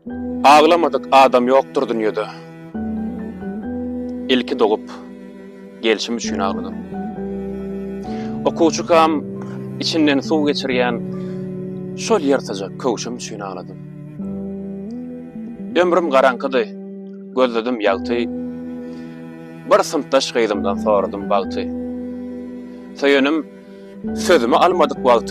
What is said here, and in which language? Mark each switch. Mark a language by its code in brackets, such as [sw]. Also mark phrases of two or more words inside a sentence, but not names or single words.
[tr] Ağlamadık adam yoktur dünyada. İlki doğup gelişim üçün ağladım. [tk] Okuwçukam içinden suw geçirýän şol ýertaja köwşüm üçün ağladım. Ömrüm garankydy, gözledim ýagty. Bir symtaş gydymdan soradym bagty. Söýenim sözümi almadyk wagty.